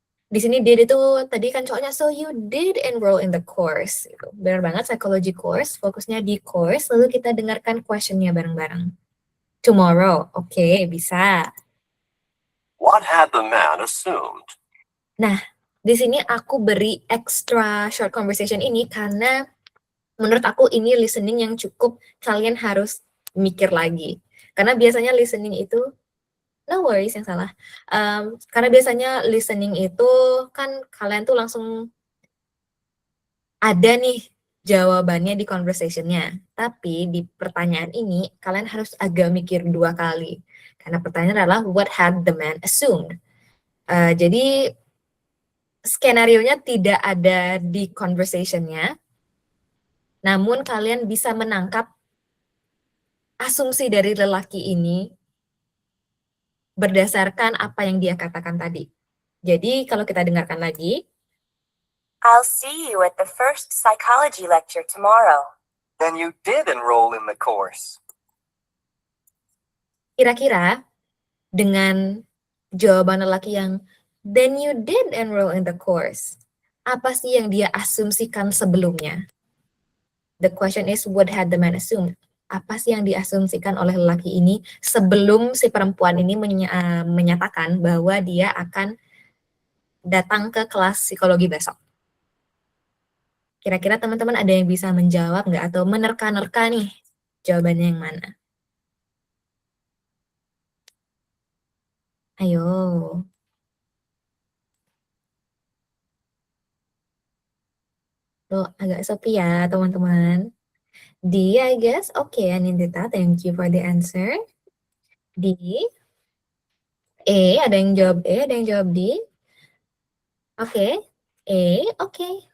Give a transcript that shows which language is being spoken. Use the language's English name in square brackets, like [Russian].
[Indonesian] Di sini [English] did [Indonesian] itu tadi kan cowoknya, [English] so you did enroll in the course. [Indonesian] Benar banget, psychology course, fokusnya di course, lalu kita dengarkan questionnya bareng-bareng. [English] Tomorrow, [Indonesian] oke, bisa. [English] What had the man assumed? [Indonesian] Nah, di sini aku beri [English] extra short conversation [Indonesian] ini karena menurut aku ini listening yang cukup kalian harus mikir lagi. Karena biasanya listening itu, [English] no worries [Indonesian] yang salah. Karena biasanya listening itu kan kalian tuh langsung ada nih jawabannya di conversation-nya. Tapi di pertanyaan ini kalian harus agak mikir 2 kali. Karena pertanyaan adalah [English] what had the man assumed. [Indonesian] Jadi skenario-nya tidak ada di conversation-nya. Namun kalian bisa menangkap asumsi dari lelaki ini berdasarkan apa yang dia katakan tadi. Jadi kalau kita dengarkan lagi. [English] I'll see you at the first psychology lecture tomorrow. Then you did enroll in the course. [Indonesian] Kira-kira dengan jawaban lelaki yang [English] then you did enroll in the course, [Indonesian] apa sih yang dia asumsikan sebelumnya? [English] The question is what had the man assumed? [Indonesian] Apa sih yang diasumsikan oleh lelaki ini sebelum si perempuan ini menyatakan bahwa dia akan datang ke kelas psikologi besok? Kira-kira teman-teman ada yang bisa menjawab nggak atau menerka-nerka nih jawabannya yang mana? Ayo. Tuh, agak sepi ya teman-teman. D, [English] I guess. Okay, Anindita, thank you for the answer. D. [Indonesian] E, ada yang jawab E, ada yang jawab D. Oke. E, oke.